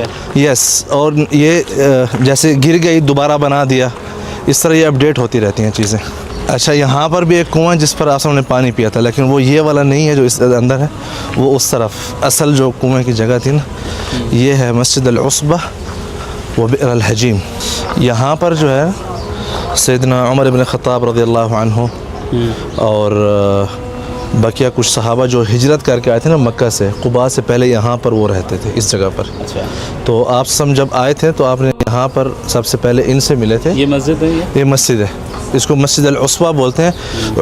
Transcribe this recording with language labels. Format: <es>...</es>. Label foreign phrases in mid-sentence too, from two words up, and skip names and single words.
<hi>यस, और ये जैसे गिर गई दोबारा बना दिया, इस तरह ये अपडेट होती रहती हैं चीज़ें। अच्छा, यहाँ पर भी एक कुआं है जिस पर आप सबने पानी पिया था, लेकिन वो ये वाला नहीं है जो इस अंदर है, वो उस तरफ असल जो कुएं की जगह थी ना, ये है मस्जिद अल-उसबा व बि'r अल-हजीम। यहाँ पर जो है सैयदना उमर इब्न ख़त्ताब</hi> <ar>رضي الله عنه</ar> <hi>और बकिया कुछ सहाबा जो हिजरत करके आए थे ना मक्का से, कुबा से पहले यहाँ पर वो रहते थे इस जगह पर। अच्छा, तो आप सब जब आए थे तो आपने यहाँ पर सबसे पहले इनसे मिले थे। ये मस्जिद है, ये मस्जिद है, इसको मस्जिद अल-उसबा बोलते हैं।</hi>